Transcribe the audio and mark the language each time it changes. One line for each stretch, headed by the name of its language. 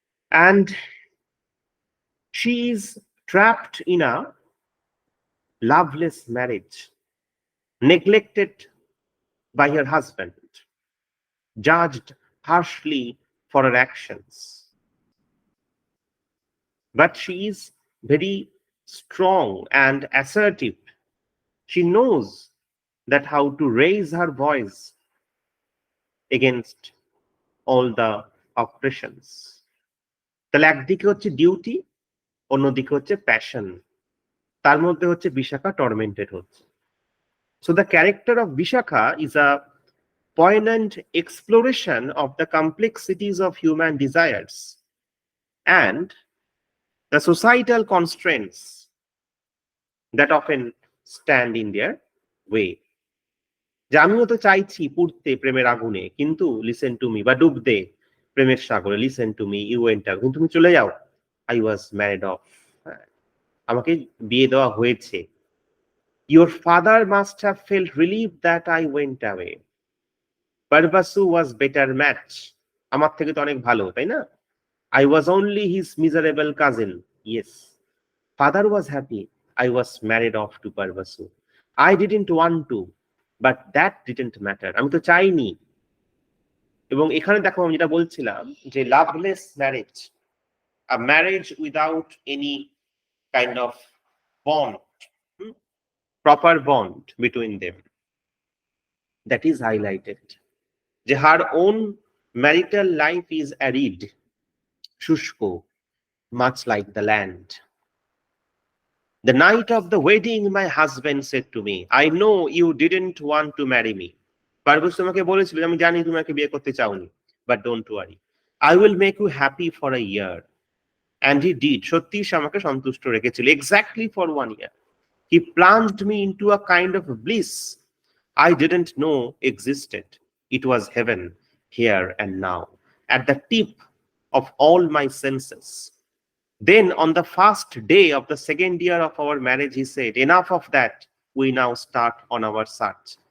English: And she is trapped in a loveless marriage, neglected by her husband, judged harshly for her actions. But she is very strong and assertive. She knows that how to raise her voice against all the oppressions.
Bangla: তাহলে একদিকে হচ্ছে duty, অন্যদিকে হচ্ছে passion, তার মধ্যে হচ্ছে বিশাখা টর্মেন্টেড হচ্ছে।
English: So the character of Vishakha is a poignant exploration of the complexities of human desires and the societal constraints that often stand in their way.
Bangla: যে আমিও তো চাইছি পুড়তে প্রেমের আগুনে, কিন্তু
English: listen to me,
Bangla: বা ডুবতে প্রেমের সাগরে, listen to me,
English: you went out,
Bangla: কিন্তু তুমি চলে যাও,
English: I was married off,
Bangla: আমাকে বিয়ে দেওয়া হয়েছে।
English: Your father must have felt relieved that I went away.
Bangla: পারভাসু
English: was better match,
Bangla: আমার থেকে তো অনেক ভালো, তাই না?
English: I was only his miserable cousin. Yes. Father was happy. I was married off to Parvasu. I didn't want to, but that didn't matter.
Bangla: আমি তো চাইনি। এবং এখানে দেখো আমি যেটা বলছিলাম যে Lovelace marriage,
English: a marriage without any kind of bond, proper bond between them, that is highlighted. যে her own marital life is arid, shushko, much like the land. The night of the wedding, my husband said to me, I know you didn't want to marry me.
Bangla: Parvez তোমাকে বলেছিল, আমি জানি তুমি আমাকে বিয়ে করতে চাওনি,
English: but don't worry, I will make you happy for a year. And he did.
Bangla: সত্যি সে আমাকে সন্তুষ্ট রেখেছিল,
English: exactly for 1 year. He plunged me into a kind of bliss I didn't know existed. It was heaven, here and now, at the tip of all my senses. Then on the first day of the second year of our marriage, he said, enough of that, we now start on our search.